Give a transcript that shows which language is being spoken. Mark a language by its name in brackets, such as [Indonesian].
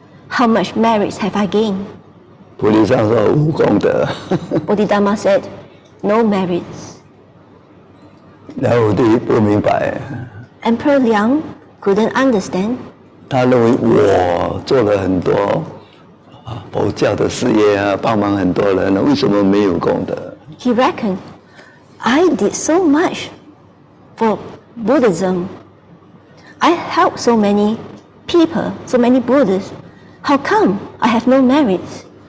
[English] How much merits have I gained? [Chinese] 菩提上说无功德。 [English] Bodhidharma said, no merits. [Chinese] 梁武帝不明白， [English] Emperor Liang couldn't understand. [Chinese] 他认为我做了很多佛教的事业帮忙很多人为什么没有功德？ [English] He reckoned, I did so much for Buddhism. I helped so many people, so many Buddhists. How come I have no merits?